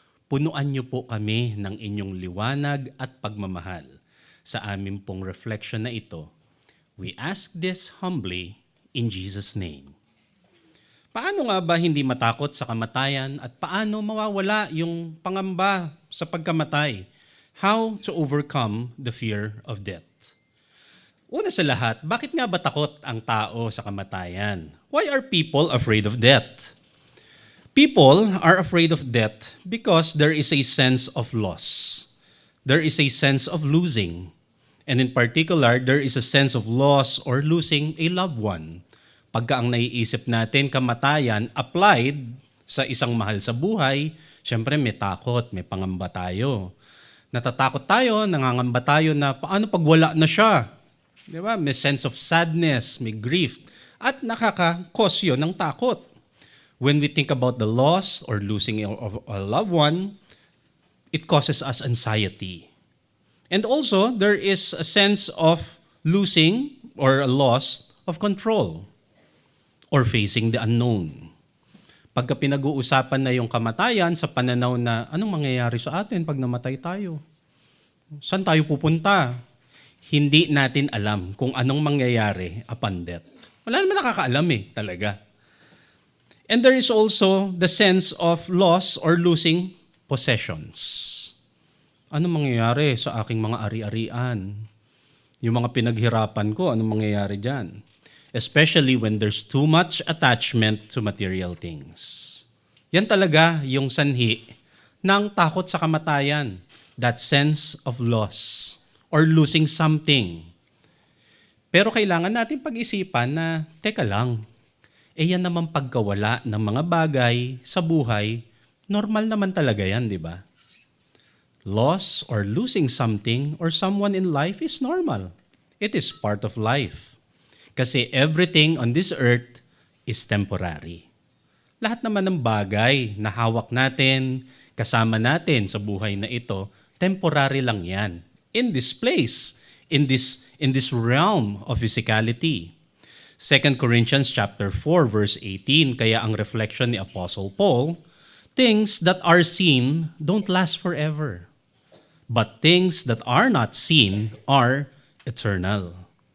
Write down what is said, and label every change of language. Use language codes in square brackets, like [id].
[tl] Punuan niyo po kami ng inyong liwanag at pagmamahal sa aming pong reflection na ito. [en] We ask this humbly in Jesus' name. [tl] Paano nga ba hindi matakot sa kamatayan at paano mawawala yung pangamba sa pagkamatay? [en] How to overcome the fear of death? [tl] Una sa lahat, bakit nga ba takot ang tao sa kamatayan? [en] Why are people afraid of death? People are afraid of death because there is a sense of loss. There is a sense of losing. And in particular, there is a sense of loss or losing a loved one. [tl] Pagka ang naiisip natin kamatayan applied sa isang mahal sa buhay, syempre may takot, may pangamba tayo. Natatakot tayo, nangangamba tayo na paano pag wala na siya? Di ba? May sense of sadness, may grief, at nakaka-cause yun ng takot. [en] When we think about the loss or losing of a loved one, it causes us anxiety. And also, there is a sense of losing or a loss of control or facing the unknown. [tl] Pagka pinag-uusapan na yung kamatayan sa pananaw na anong mangyayari sa atin pag namatay tayo? Saan tayo pupunta? Hindi natin alam kung anong mangyayari [en] upon death. [tl] Wala naman nakakaalam talaga. [en] And there is also the sense of loss or losing possessions. [tl] Anong mangyayari sa aking mga ari-arian? Yung mga pinaghirapan ko, anong mangyayari dyan? [en] Especially when there's too much attachment to material things. [tl] Yan talaga yung sanhi ng takot sa kamatayan. [en] That sense of loss or losing something. [tl] Pero kailangan natin pag-isipan na, teka lang, yan naman pagkawala ng mga bagay sa buhay, normal naman talaga yan, di ba? [en] Loss or losing something or someone in life is normal. It is part of life. Kasi everything on this earth is temporary. [tl] Lahat naman ng bagay na hawak natin, kasama natin sa buhay na ito, temporary lang yan. [en] In this place, in this realm of physicality. 2 Corinthians chapter 4 verse 18, [tl] kaya ang reflection ni [en] Apostle Paul, things that are seen don't last forever, but things that are not seen are eternal.